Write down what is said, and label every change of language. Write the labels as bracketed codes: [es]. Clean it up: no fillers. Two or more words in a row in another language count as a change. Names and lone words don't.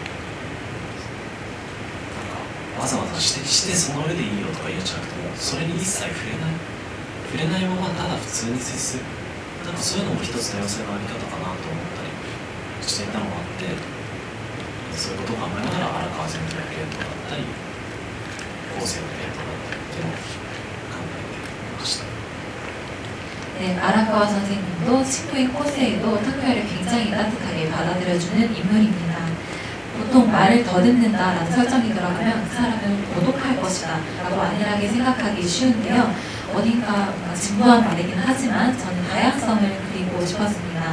[ja] なんかわざわざ指摘してその上でいいよとか言うんじゃなくても、それに一切触れないままただ普通に接する、なんかそういうのも一つ多様性のあり方かなと思ったりしていたのもあって、 そういうことを考えながら荒川先生の系統だったり構成の系統だったりっていうのを考えていました。 [ko] 네, 아라카와 선생님도 친구인 코세이도 타쿠야를 굉장히 따뜻하게 받아들여주는 인물입니다. 보통 말을 더듬는다라는 설정이 들어가면 그 사람은 고독할 것이다 라고 안일하게 생각하기 쉬운데요. 어딘가 뭔가 진부한 말이긴 하지만 저는 다양성을 그리고 싶었습니다.